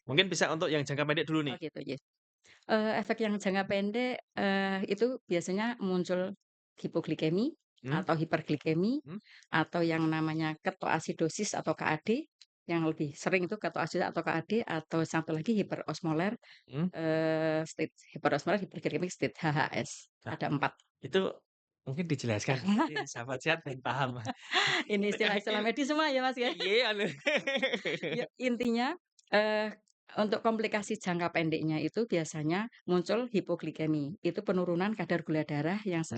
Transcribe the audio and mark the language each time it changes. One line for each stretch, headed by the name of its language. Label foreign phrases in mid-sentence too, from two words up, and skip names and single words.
Indonesian: Mungkin bisa untuk yang jangka pendek dulu Oh, nih? gitu, iya. Efek yang jangka pendek, itu biasanya muncul hipoglikemi Mmm, atau hiperglikemi mhm, atau yang namanya ketoasidosis atau KAD, yang lebih sering itu ketoasidosis atau KAD atau satu lagi hiperosmolar, mhm. state hiperosmolar, hiperglikemik state, HHS, Nah, ada 4. itu mungkin dijelaskan nanti sahabat sehat biar paham. Ini istilah-istilah medis semua ya, Mas, ya. Iya, anu. Ya, intinya, untuk komplikasi jangka pendeknya itu biasanya muncul hipoglikemi, itu penurunan kadar gula darah yang secara